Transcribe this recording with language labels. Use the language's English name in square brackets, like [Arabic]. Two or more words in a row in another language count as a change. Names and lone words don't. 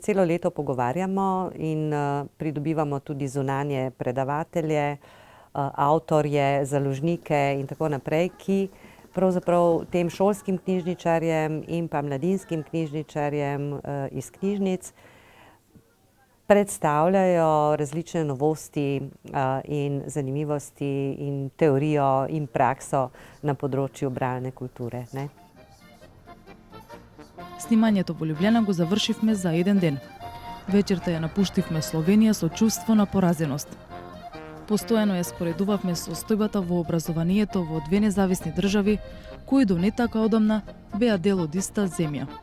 [Slovenian] celo leto pogovarjamo in pridobivamo tudi zunanje predavatelje, avtorje, založnike in tako naprej, ki pravzaprav tem šolskim knjižničarjem in pa mladinskim knjižničarjem iz knjižnic predstavljajo različne novosti in zanimivosti in teorijo in prakso na področju bralne kulture. Ne? [Macedonian] Снимањето во Лјубљана го завршивме за еден ден. Вечерта ја напуштивме Словенија со чувство на поразеност. Постојано ја споредувавме состојбата во образованието во две независни држави, кои до не така одамна беа дел од иста земја.